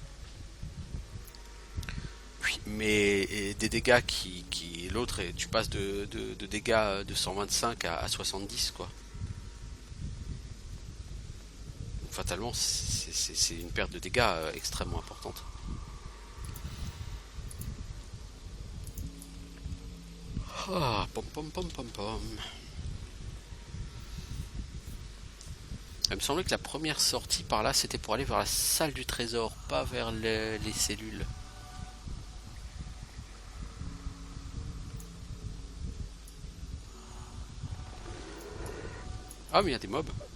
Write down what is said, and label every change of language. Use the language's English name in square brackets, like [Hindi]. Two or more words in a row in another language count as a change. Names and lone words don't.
[French] Mais des dégâts qui l'autre, tu passes de dégâts de 125 à 70 quoi. Donc, fatalement c'est une perte de dégâts extrêmement importante. Ah, pom pom pom pom pom. Il me semblait que la première sortie par là c'était pour aller vers la salle du trésor, pas vers les cellules. Ah mais il y a des mobs.